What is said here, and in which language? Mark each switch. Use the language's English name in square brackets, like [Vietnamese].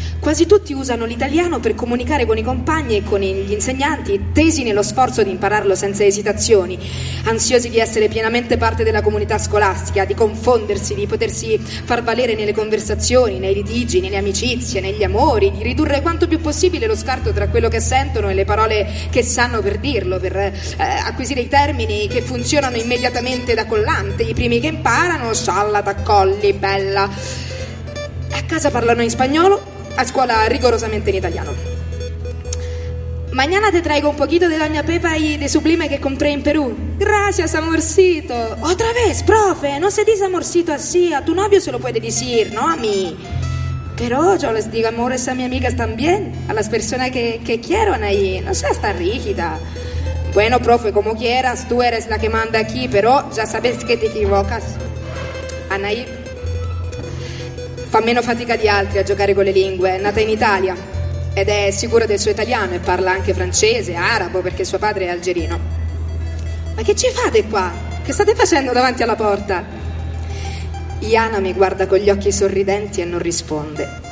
[Italian] Quasi tutti usano l'italiano per comunicare con i compagni e con gli insegnanti, tesi nello sforzo di impararlo senza esitazioni, ansiosi di essere pienamente parte della comunità scolastica, di confondersi, di potersi far valere nelle conversazioni, nei litigi, nelle amicizie, negli amori, di ridurre quanto più possibile lo scarto tra quello che sentono e le parole che sanno per dirlo, per acquisire i termini che funzionano immediatamente da collante. I primi che imparano, scialla, t'accolli, bella. A casa parlano in spagnolo, a scuola rigorosamente in italiano. [Spanish] Mañana te traigo un poquito de doña Pepa y de sublime que compré en Perú. Gracias, amorcito. Otra vez, profe, no se dice amorcito así. A tu novio se lo puede decir, no a mí. Pero yo les digo amores a mis amigas también, a las personas que quiero ahí. No seas tan rígida. Bueno, profe, como quieras, tú eres la que manda aquí, pero ya sabes que te equivocas. [Italian] Anahí fa meno fatica di altri a giocare con le lingue, è nata in Italia ed è sicura del suo italiano e parla anche francese, arabo, perché suo padre è algerino. Ma che ci fate qua? Che state facendo davanti alla porta? Iana mi guarda con gli occhi sorridenti e non risponde.